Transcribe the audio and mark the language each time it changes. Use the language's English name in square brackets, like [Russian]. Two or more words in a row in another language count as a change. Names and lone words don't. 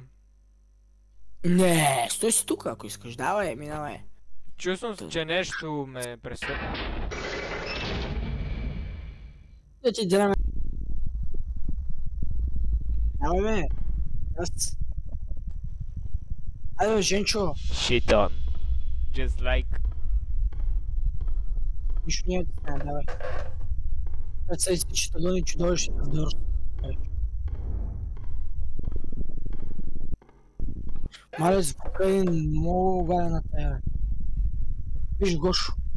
[Bulgarian] Не, стой си тук, ако искаш. Давай, минавай. Чувствам се, че нещо ме преследва. Да ти дреме. Давай бе. Айде бе, Женчо. [English] Shit on. Just like. [Bulgarian] Нищо няма да стане, давай. Представи си, че тъгъни чудовище да вдърж. Мале, звука е много гаден на тая. Виж Гошо.